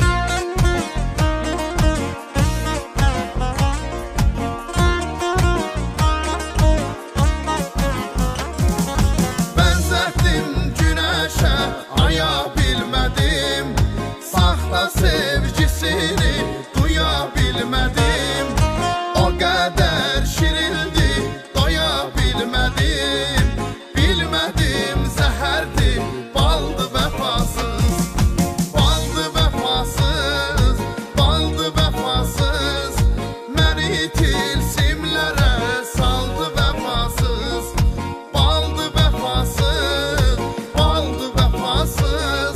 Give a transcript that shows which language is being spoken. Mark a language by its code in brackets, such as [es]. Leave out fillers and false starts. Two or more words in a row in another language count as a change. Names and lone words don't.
[tr] Benzettim güneşe, aya bilmedim. Sahte sevgisini duyabilmedim. O kadar şirildi, bilmedim, bilmedim [az] zəhərdi, baldı vəfasız. Baldı vəfasız, baldı vəfasız. Məni tilsimlərə saldı vəfasız. Baldı vəfasız, baldı vəfasız.